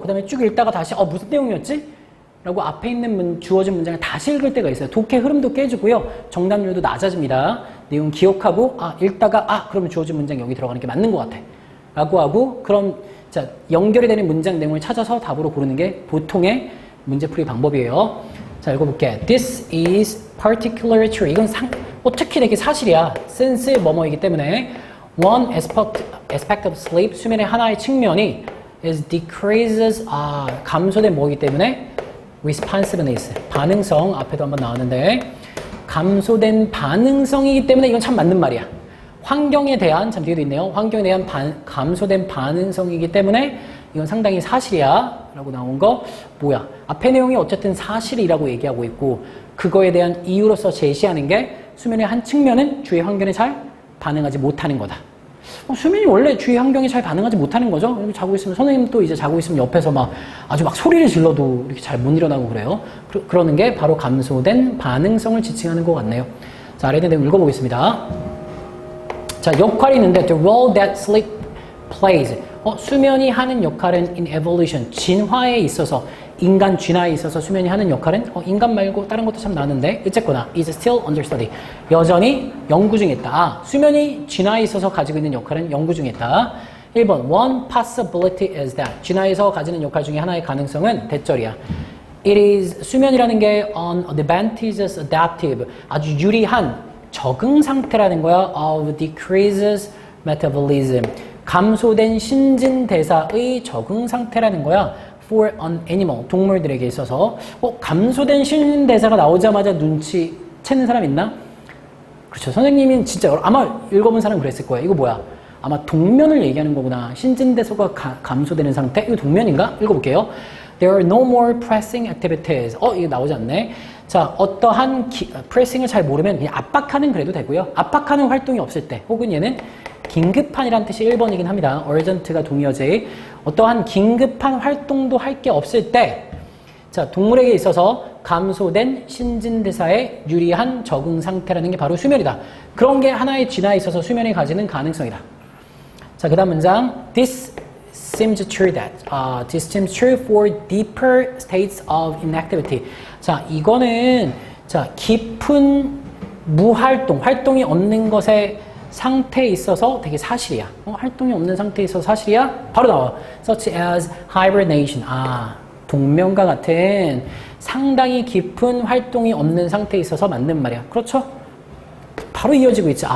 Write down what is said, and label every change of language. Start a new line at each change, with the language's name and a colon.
Korean: 그 다음에 쭉 읽다가 다시 무슨 내용이었지? 라고 앞에 있는 주어진 문장을 다시 읽을 때가 있어요. 독해 흐름도 깨지고요. 정답률도 낮아집니다. 내용 기억하고 읽다가 그러면 주어진 문장 여기 들어가는 게 맞는 것 같아 라고 하고, 그럼 자 연결이 되는 문장 내용을 찾아서 답으로 고르는 게 보통의 문제풀이 방법이에요. 자, 읽어볼게.
English: This is particularly true.
Korean: 이건 특히 되게 사실이야. since 뭐뭐이기 때문에
English: one aspect of sleep,
Korean: 수면의 하나의 측면이
English: is decreases
Korean: 감소된 뭐이기 때문에
English: responsiveness,
Korean: 반응성, 앞에도 한번 나왔는데 감소된 반응성이기 때문에 이건 참 맞는 말이야. 환경에 대한, 참 뒤에도 있네요. 환경에 대한 감소된 반응성이기 때문에 이건 상당히 사실이야 라고 나온 거 뭐야? 앞에 내용이 어쨌든 사실이라고 얘기하고 있고, 그거에 대한 이유로서 제시하는 게 수면의 한 측면은 주위 환경에 잘 반응하지 못하는 거다. 수면이 원래 주위 환경에 잘 반응하지 못하는 거죠. 이렇게 자고 있으면, 선생님 또 이제 자고 있으면 옆에서 아주 소리를 질러도 이렇게 잘 못 일어나고 그래요. 그러는 게 바로 감소된 반응성을 지칭하는 것 같네요. 자, 아래 있는 내용 읽어보겠습니다. 자, 역할이 있는데
English: the role that sleep plays.
Korean: 수면이 하는 역할은
English: in evolution,
Korean: 진화에 있어서, 인간 진화에 있어서 수면이 하는 역할은 인간 말고 다른 것도 참 나는데 어쨌거나
English: is still under study.
Korean: 여전히 연구 중에 있다. 수면이 진화에 있어서 가지고 있는 역할은 연구 중에 있다.
English: 1번 one possibility is that.
Korean: 진화에서 가지는 역할 중에 하나의 가능성은 대절이야.
English: It is,
Korean: 수면이라는 게
English: an advantageous adaptive,
Korean: 아주 유리한 적응 상태라는 거야.
English: of decreases metabolism,
Korean: 감소된 신진대사의 적응 상태라는 거야.
English: for an animal,
Korean: 동물들에게 있어서. 감소된 신진대사가 나오자마자 눈치채는 사람 있나? 그렇죠. 선생님이 진짜 아마 읽어본 사람 그랬을 거예요. 이거 뭐야? 아마 동면을 얘기하는 거구나. 신진대사가 감소되는 상태? 이거 동면인가? 읽어볼게요.
English: There are no more pressing activities.
Korean: 이거 나오지 않네. 자, 어떠한 pressing을 잘 모르면 그냥 압박하는 그래도 되고요. 압박하는 활동이 없을 때, 혹은 얘는 긴급한이란 뜻이 1번이긴 합니다. urgent가 동의어제. 어떠한 긴급한 활동도 할 게 없을 때, 자, 동물에게 있어서 감소된 신진대사에 유리한 적응 상태라는 게 바로 수면이다. 그런 게 하나의 진화에 있어서 수면이 가지는 가능성이다. 자, 그 다음 문장.
English: This seems true that. This seems true for deeper states of inactivity.
Korean: 자, 이거는 자, 깊은 무활동, 활동이 없는 것에 상태에 있어서 되게 사실이야. 활동이 없는 상태에 있어서 사실이야? 바로 나와.
English: Such as hibernation.
Korean: 동면과 같은 상당히 깊은 활동이 없는 상태에 있어서 맞는 말이야. 그렇죠? 바로 이어지고 있지.